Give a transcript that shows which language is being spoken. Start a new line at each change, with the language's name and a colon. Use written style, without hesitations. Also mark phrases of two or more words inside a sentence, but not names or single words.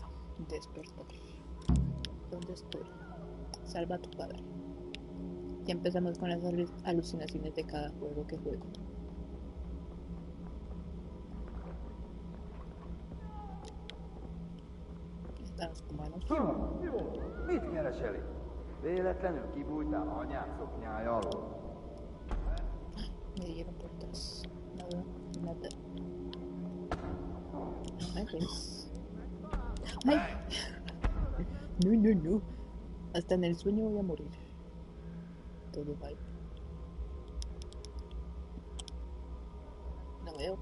Spanish: Despertar. ¿Dónde estoy? Salva a tu padre. Ya empezamos con las alucinaciones de cada juego que juego. Estamos humanos.
Hungarian: Mit kereseli? Véletlenül kibújtál anyád szoknyája alól?
Spanish: Me dieron por atrás. Nada, nada. Ay, pues. Ay. No, no, no. Hasta en el sueño voy a morir. Todo va. No veo.